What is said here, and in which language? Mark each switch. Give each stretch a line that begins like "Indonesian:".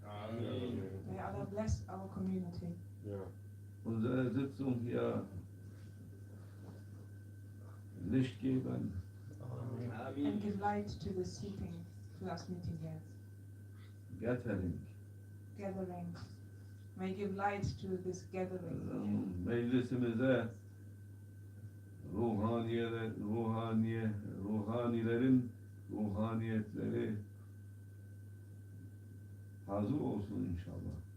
English: May Allah bless our community.
German: unsere Sitzung hier Licht geben,
English: And give light to the sleeping, to us meeting here. gathering, Gathering. May give light to this gathering.
Turkish: meclisimize ruhanilerin ruhaniyetleri hazır olsun inşallah.